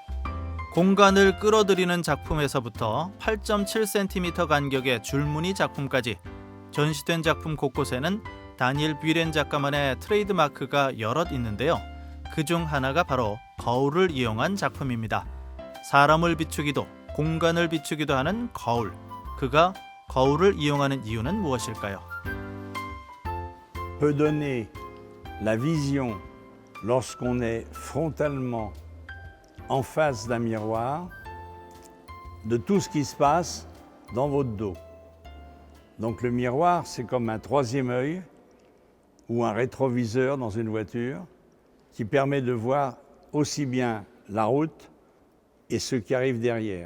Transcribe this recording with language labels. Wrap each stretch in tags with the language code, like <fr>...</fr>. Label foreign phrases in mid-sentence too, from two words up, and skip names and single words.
<ko>공간을 끌어들이는 작품에서부터 8.7cm 간격의 줄무늬 작품까지 전시된 작품 곳곳에는 다니엘 뷰렌 작가만의 트레이드 마크가 여럿 있는데요. 그중 하나가 바로 거울을 이용한 작품입니다. 사람을 비추기도 공간을 비추기도 하는 거울. 그가 거울을 이용하는 이유는 무엇일까요?</ko> <fr>Peut donner la vision lorsqu'on est frontalement en face d'un miroir de tout ce qui se passe dans votre dos. Donc le miroir, c'est comme un troisième œil ou un rétroviseur dans une voiture qui permet de voir aussi bien la route et ce qui arrive derrière.</fr>